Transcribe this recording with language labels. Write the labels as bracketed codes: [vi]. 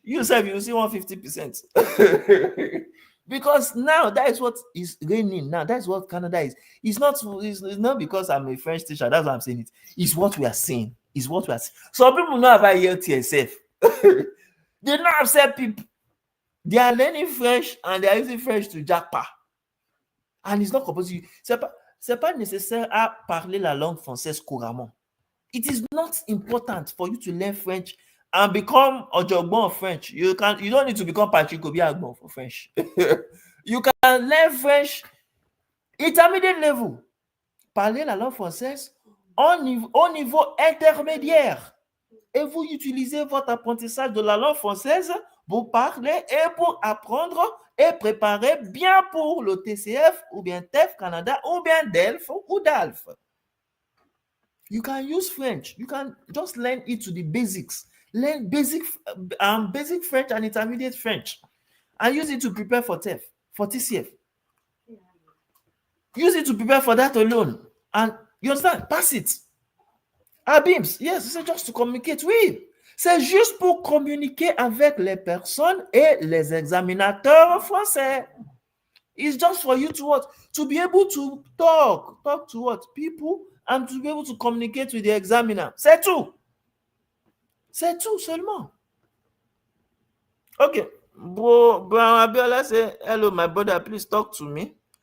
[en] You yourself, you see 150%. Because now that is what is reigning. Now that's what Canada is. It's not because I'm a French teacher. That's why I'm saying it. It's what we are seeing. It's what we are seeing. Some people know about ELTSF. They don't accept people. They are learning French and they are using French to jackpot. And it's not compulsory. [fr] C'est pas nécessaire à parler la langue française couramment. [en] It is not important for you to learn French and become Ojogbon of French. You don't need to become Patrick Obiagbon for French. You can learn French intermediate level. [fr] Parler la langue française au niveau intermédiaire. Et vous utilisez votre apprentissage de la langue française pour parler et pour apprendre et préparer bien pour le TCF ou bien TEF Canada ou bien DELF ou DALF. [en] You can use French. You can just learn it to the basics. Learn basic French and intermediate French and use it to prepare for TEF, for TCF. Use it to prepare for that alone. And you understand? Pass it. Abims, yes, [fr] c'est [en] just to communicate. [fr] Oui, c'est juste pour communiquer avec les personnes et les examinateurs français. [en] It's just for you to what? To be able to talk to what? People and to be able to communicate with the examiner. [fr] C'est tout. C'est tout seulement. Okay. [en] Bro Abiola say, hello, my brother, please talk to me.